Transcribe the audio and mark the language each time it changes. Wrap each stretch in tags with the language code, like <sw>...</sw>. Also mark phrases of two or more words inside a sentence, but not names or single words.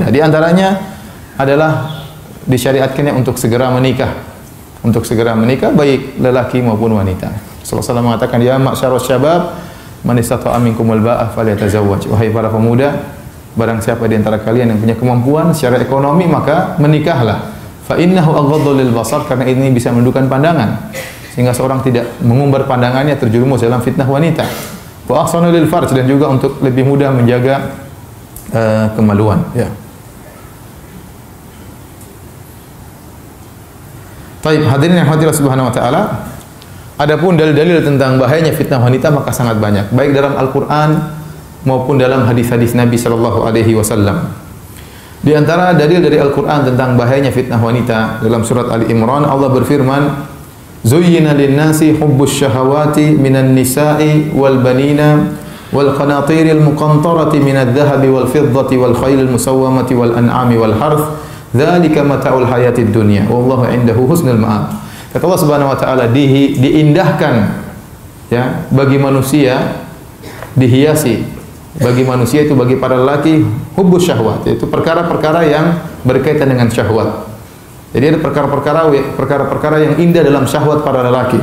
<id>Di antaranya adalah disyariatkannya untuk segera menikah, baik lelaki maupun wanita.</id> <ar>Rasulullah SAW mengatakan, "يا معشر الشباب من استطاع منكم الباءة فليتزوج."</ar> <id>Wahai para pemuda, barang siapa di antara kalian yang punya kemampuan secara ekonomi, maka menikahlah.</id> <ar>فإنه أغض للبصر,</ar> <id>karena ini bisa menundukkan pandangan sehingga seorang tidak mengumbar pandangannya terjerumus dalam fitnah wanita.</id> <ar>وأحصن للفرج,</ar> <id>dan juga untuk lebih mudah menjaga kemaluan, ya. Baik, hadirin yang dirahmati</id> <ar>سبحانه وتعالى,</ar> <id>adapun dalil-dalil tentang bahayanya fitnah wanita maka sangat banyak, baik dalam Al-Qur'an maupun dalam hadis-hadis Nabi</id> <ar>صلى الله عليه وسلم.</ar> <id>Di antara dalil dari Al-Qur'an tentang bahayanya fitnah wanita, dalam surat Ali Imran Allah berfirman,</id> <ar>"زين للناس حب الشهوات من النساء والبنين والقناطير المقنطرة من الذهب والفضة والخيل المسومة والأنعام والحرث ذلك متاع الحياة الدنيا والله عنده حسن المآب."</ar> <id>Kata Allah</id> <ar>سبحانه وتعالى,</ar> <id>diindahkan, ya, bagi manusia, dihiasi bagi manusia itu, bagi para lelaki,</id> <ar>حب الشهوات,</ar> <id>yaitu perkara-perkara yang berkaitan dengan syahwat. Jadi ada perkara-perkara yang indah dalam syahwat para lelaki.</id>